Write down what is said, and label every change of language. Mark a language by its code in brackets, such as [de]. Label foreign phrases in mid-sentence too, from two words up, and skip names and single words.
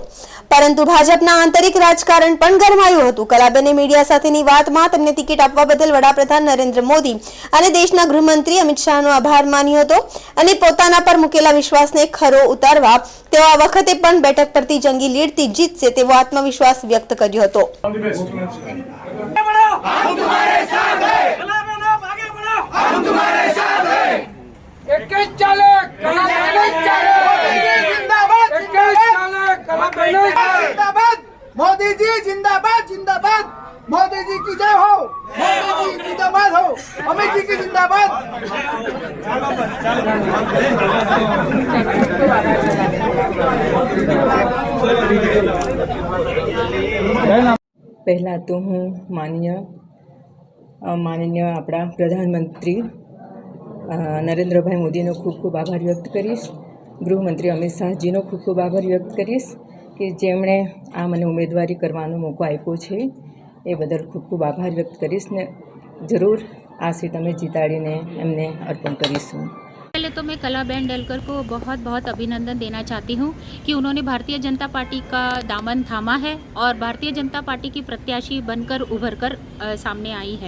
[gu] પરંતુ ભાજપના આંતરિક રાજકારણ પણ ગરમાયું હતું। કલાબેને મીડિયા સાથેની વાતમાં તેમને ટિકિટ આપવા બદલ વડાપ્રધાન નરેન્દ્ર મોદી અને દેશના ગૃહમંત્રી અમિત શાહનો આભાર માન્યો હતો અને પોતાના પર મૂકેલા વિશ્વાસને ખરો ઉતારવા તેઓ આ વખતે પણ બેઠક પરથી જંગી લીડથી જીતશે તેવો આત્મવિશ્વાસ વ્યક્ત કર્યો હતો। [hi] मोदी जी जिंदाबाद जिंदाबाद, मोदी जी की जय हो, मोदी जी जिंदाबाद हो, अमित जी की जिंदाबाद। [gu] પહેલા તો હું માનનીય આપણા પ્રધાનમંત્રી નરેન્દ્ર ભાઈ મોદીનો ખૂબ ખૂબ આભાર વ્યક્ત કરીશ। ગૃહમંત્રી અમિત શાહજીનો ખૂબ ખૂબ આભાર વ્યક્ત કરીશ કે જેમણે આ મને ઉમેદવારી કરવાનો મોકો આપ્યો છે એ બદલ ખૂબ ખૂબ આભાર વ્યક્ત કરીશ ને જરૂર આ સીટ અમે જીતાડીને એમને અર્પણ કરીશું। [hi] पहले तो मैं कलाबेन डेलकर को बहुत बहुत अभिनंदन देना चाहती हूँ कि उन्होंने भारतीय जनता पार्टी का दामन थामा है और भारतीय जनता पार्टी की प्रत्याशी बनकर उभर कर सामने आई है।